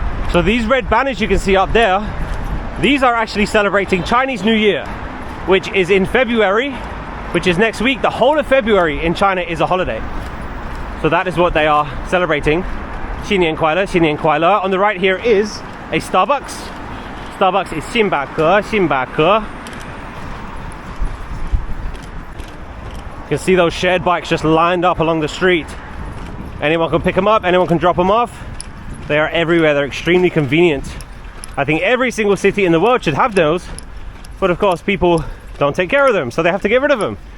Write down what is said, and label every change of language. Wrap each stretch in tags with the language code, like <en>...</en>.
<en>So these red banners you can see up there, these are actually celebrating Chinese New Year, which is in February, which is next week. The whole of February in China is a holiday. So that is what they are celebrating.</en> <zh>新年快乐, 新年快乐.</zh> <en>On the right here is a Starbucks. Starbucks is</en> <zh>星巴克, 星巴克.</zh> <en>You can see those shared bikes just lined up along the street. Anyone can pick them up, anyone can drop them off. They are everywhere, they're extremely convenient. I think every single city in the world should have those, but of course people don't take care of them, so they have to get rid of them.</en>